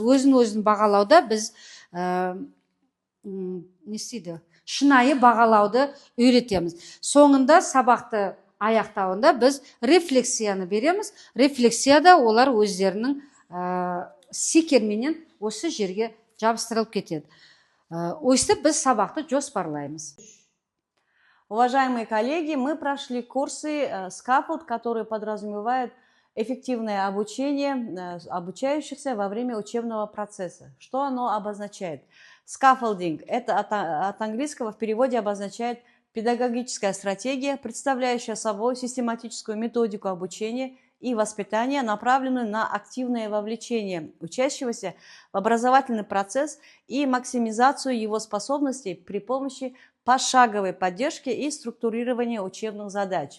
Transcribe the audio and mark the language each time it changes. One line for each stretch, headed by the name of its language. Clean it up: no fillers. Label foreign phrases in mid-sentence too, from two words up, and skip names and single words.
Kazakh: Өзін бағалауда біз шынайы бағалауды үйретеміз. Соңында сабақты аяқтауында біз рефлексияны береміз. Рефлексияда олар өздерінің стикерменен осы жерге жабыстырылып кетеді. Өйстіп біз сабақты жоспарлаймыз.
Russian: Уважаемые коллеги, мы прошли курсы Scaffold, которые подразумевают эффективное обучение обучающихся во время учебного процесса. Что оно обозначает? Scaffolding – это от английского в переводе обозначает педагогическая стратегия, представляющая собой систематическую методику обучения и воспитания, направленную на активное вовлечение учащегося в образовательный процесс и максимизацию его способностей при помощи пошаговой поддержки и структурирования учебных задач.